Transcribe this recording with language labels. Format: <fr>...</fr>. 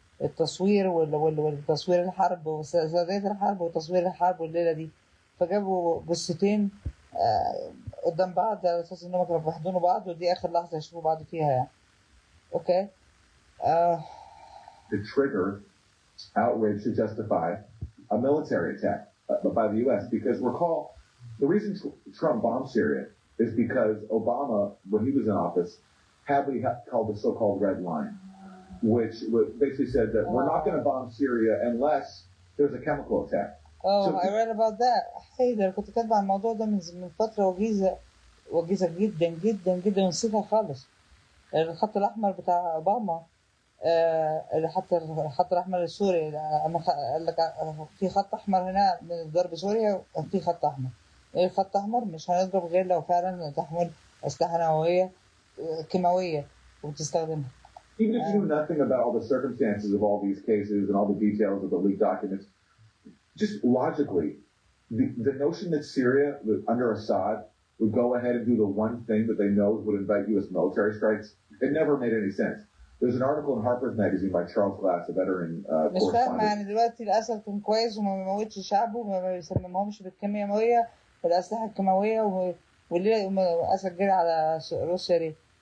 <ar>التصوير والتصوير الحرب وسردية الحرب وتصوير الحرب والليلة دي، فجابوا جثتين قدام بعض على أساس إنهم كانوا بيحضنوا بعض، ودي آخر لحظة يشوفوا بعض فيها يعني. أوكي.</ar> <en>To trigger outrage to justify a military attack by the U.S. Because recall, the reason Trump bombed Syria is because Obama, when he was in office, heavily called the so-called red line, which basically said that we're not going to bomb Syria unless there's a chemical attack. So, I read about that.</en> <ar>حيدر كنت كاتب عن الموضوع ده من فترة وجيزة جدا جدا جدا ونسيتها خالص. الخط الأحمر بتاع أوباما اللي حتى الخط الأحمر السوري قال لك في خط أحمر هنا من ضرب سوريا، في خط أحمر. إيه الخط الأحمر؟ مش هنضرب غير لو فعلا تحمل أسلحة نووية كيماوية وبتستخدمها.</ar> <en>Even if you knew nothing about all the circumstances of all these cases and all the details of the leaked documents, just logically, the notion that Syria, under Assad, would go ahead and do the one thing that they know would invite U.S. military strikes, it never made any sense. There's an article in Harper's Magazine by Charles Glass, a veteran</en> <ar>مش فاهم يعني دلوقتي الأسد كان كويس وما بيموتش شعبه وما بيسممهمش بالكيميائية والأسلحة الكيماوية والليلة الأسد جري على روسيا ليه؟</ar>